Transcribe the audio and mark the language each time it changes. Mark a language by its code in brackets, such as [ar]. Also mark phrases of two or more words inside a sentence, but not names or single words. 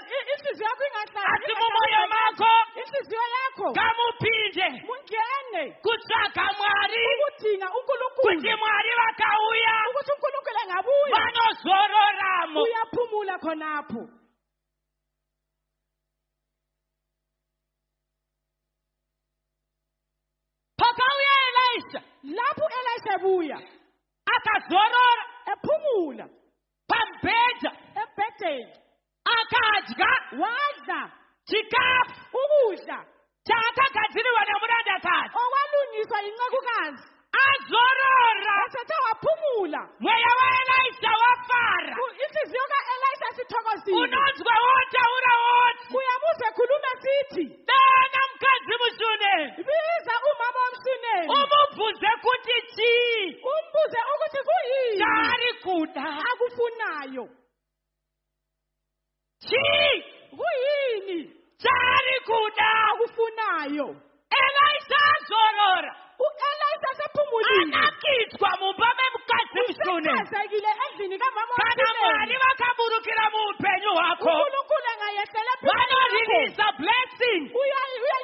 [nd] Inhliziyo yakho ingahlali [sn] Asi mumoyo mako [nd] inhliziyo yakho [sn] ngamupinde mungene kutsvaga Mwari, [nd] ukudinga uNkulunkulu, [sn] kuti Mwari vakauya [nd] ukuthi uNkulunkulu engabuya [sn] vanozororamo. [nd] uyaphumula khonapho. [sn] Pakauya Elisha [nd] Lapho Elisha ebuya [sn] akazorora [nd] ephumula [sn] pambhedha, [nd] embhedeni, [sn] akadya [nd] wadla [sn] chikafu [nd] ukudla [sn] chaakagadzirirwa nemurandakazi, [nd] okwalungiswa yincekukazi. [sn] azorora. [nd] Esethe waphumula, [sn] Mweya waElisha wafara, [nd] inhliziyo ka-Elisha sithokozile. [sn] unonzwa wotaura woti, [nd] Uyabuza ekhuluma sithi, [sn] dana mukadzi muShunemi, [nd] biza umama womShunemi [sn] umubvunze kuti chii [nd] umbuze ukuthi kuyini [sn] chaari kuda, [nd] akufunayo, [sn] chii [nd] kuyini [sn] chaari kuda. [nd] akufunayo. [sn] Elisha azorora, [nd] U-Elisha sephumulile, [sn] anakidzwa mumba memukadzi muShunemi. [nd] usekhazekile endlini kamama [sn] Kana Mwari [nd] womShunemi. [sn] vakaburukira muupenyu hwako, [nd] uNkulunkulu engayehlela [sn] vanorelease [en] a blessing. [nd] uyayisa